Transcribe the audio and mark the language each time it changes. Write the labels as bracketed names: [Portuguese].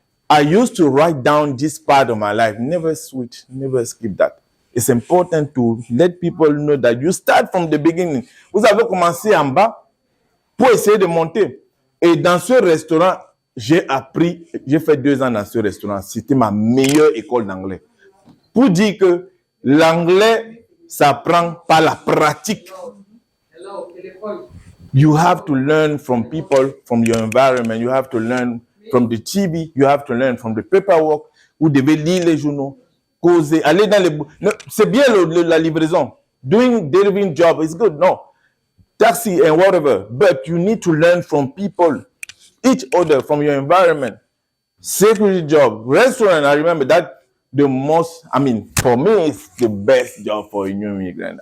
[English] I used to write down this part of my life. Never switch, never skip that. It's important to let people know that you start from the beginning. [French] Vous avez commencé en bas pour essayer de monter. Et dans ce restaurant, j'ai fait 2 ans dans ce restaurant. C'était ma meilleure école d'anglais. Pour dire que l'anglais s'apprend par la pratique. [English] You have to learn from people, from your environment. You have to learn from the TV, you have to learn from the paperwork. [French] Vous devez lire les journaux, causer, aller dans les... No, c'est bien la livraison. [English] Delivering job is good, no. Taxi and whatever. But you need to learn from people, each other, from your environment. Security job, restaurant, I remember that for me, it's the best job for a new immigrant.